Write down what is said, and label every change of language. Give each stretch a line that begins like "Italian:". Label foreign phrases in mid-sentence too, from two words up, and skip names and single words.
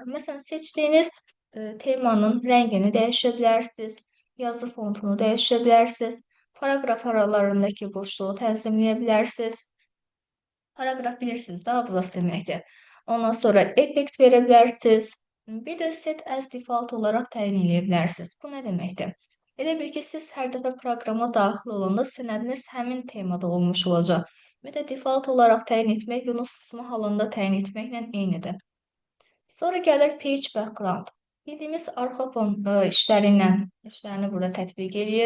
Azerbaijani: Məsələn, seçdiyiniz temanın rəngini dəyişə bilərsiniz, yazı fontunu dəyişə bilərsiniz, paragraf aralarındakı boşluğu tənzimləyə bilərsiniz. Paragraf bilirsiniz də, abzas deməkdir. Ondan sonra effekt verə bilərsiniz. Bir də
English: set as default
Azerbaijani: olaraq təyin edə bilərsiniz. Bu nə deməkdir? Elə bil ki, siz hər dəfə proqrama daxil olanda sənədiniz həmin temada olmuş olacaq. Bir də default olaraq təyin etmək, bunu susma halında təyin etməklə eynidir. Sonra gəlir
English: page background.
Azerbaijani: Bildiyimiz arxa fon işlərini burada tətbiq eləyir.